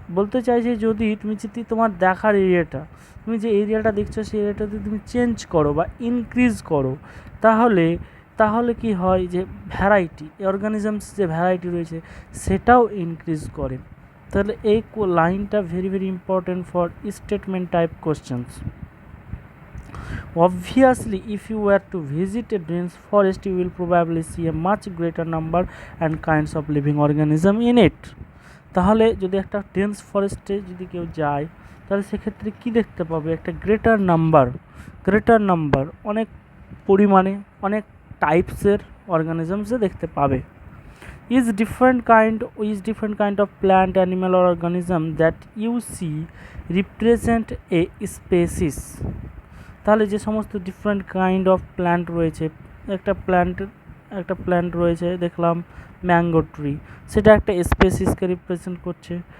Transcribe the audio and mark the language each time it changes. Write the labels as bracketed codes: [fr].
[bn] বলতে চাইছে যদি তোমার দেখার এরিয়াটা, তুমি যে এরিয়াটা দেখছো সেই এরিয়াটা যদি তুমি চেঞ্জ করো বা ইনক্রিজ করো, তাহলে কি হয় যে ভ্যারাইটি অর্গানিজমস যে ভ্যারাইটি রয়েছে সেটাও ইনক্রিজ করে। তাহলে এই লাইনটা [en] Very very important for statement type questions. Obviously, if you were to visit a dense forest, you will probably see a much greater number and kinds of living organism in it. [bn] তাহলে যদি একটা dense ফরেস্টে যদি কেউ যায় তাহলে সেক্ষেত্রে কি দেখতে পাবে, একটা গ্রেটার নাম্বার অনেক পরিমাণে অনেক টাইপসের অর্গানিজমসে দেখতে পাবে। [en] is different kind of plant, animal or organism that you see represent a species. [bn] তাহলে যে সমস্ত [en] different kind of plant [bn] রয়েছে, একটা প্ল্যান্ট রয়েছে দেখলাম ম্যাঙ্গো ট্রি, সেটা একটা স্পেসিসকে রিপ্রেজেন্ট করছে।